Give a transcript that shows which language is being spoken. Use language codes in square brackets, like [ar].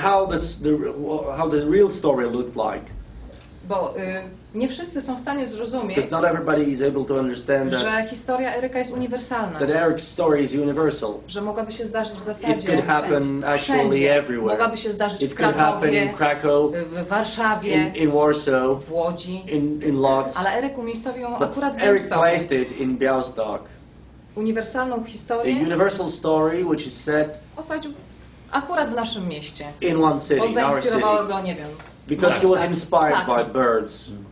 [en] How the real story looked like. [pl] Bo nie wszyscy są w stanie zrozumieć, [en] not everybody is able to understand that, [pl] że historia Eryka jest uniwersalna. [en] That Eric's story is universal. [pl] Że mogłaby się zdarzyć w zasadzie [en] It could happen actually [pl] wszędzie. [en] everywhere. [pl] Mogłaby się zdarzyć [en] It [pl] w [en] could happen [pl] Krakowie, [en] in Krakow, [pl] w Warszawie, [en] in Warsaw, [pl] w Łodzi. [en] in Lodz. [pl] Ale Eryk umiejscowił ją [en] But [pl] akurat w [en] Eric [pl] Białymstoku. [en] placed it in Bialystok. [pl] Uniwersalną historię [en] A universal story which is set [pl] osadził akurat w naszym mieście. [en] in one city, [pl] Bo [en] in our [pl] zainspirowało [en] city. [pl] go, nie wiem. [en] Because he was inspired by birds.